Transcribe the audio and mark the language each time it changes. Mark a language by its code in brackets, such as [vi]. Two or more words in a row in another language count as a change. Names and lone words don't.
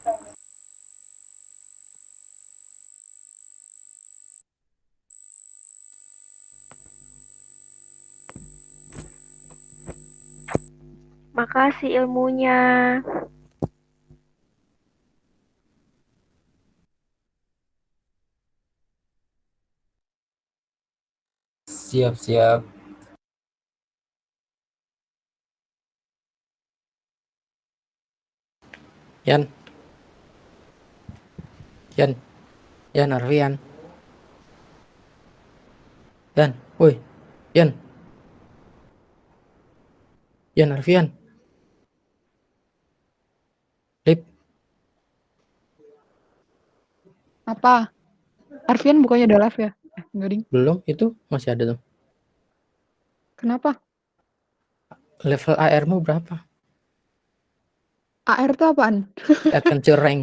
[id] Makasih ilmunya. Siap-siap. Yan. Yan. Yan Arfian. Yan. Woi. Yan. Yan Arfian. Lip. Apa? Arfian bukannya udah live ya? Enggak ding. Belum, itu masih ada tuh. Kenapa? Level AR-mu berapa? AR tuh apaan? [en] Adventure rank.